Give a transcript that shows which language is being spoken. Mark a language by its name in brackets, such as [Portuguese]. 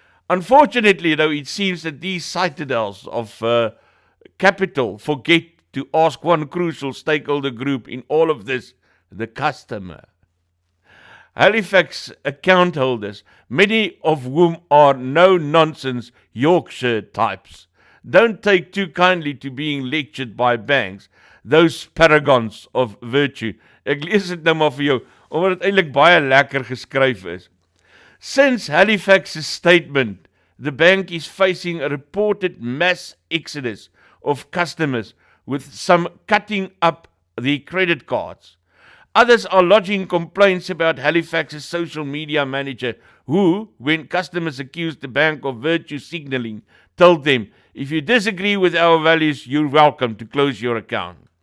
[English] Unfortunately, though, it seems that these citadels of capital forget to ask one crucial stakeholder group in all of this, the customer. Halifax account holders, many of whom are no-nonsense Yorkshire types, don't take too kindly to being lectured by banks, those paragons of virtue. [Afrikaans] Ek lees dit nou maar vir jou, omdat het eintlik baie lekker geskryf is. [English] Since Halifax's statement, the bank is facing a reported mass exodus of customers, with some cutting up the credit cards. Others are lodging complaints about Halifax's social media manager, who, when customers accused the bank of virtue signaling, told them, if you disagree with our values, you're welcome to close your account.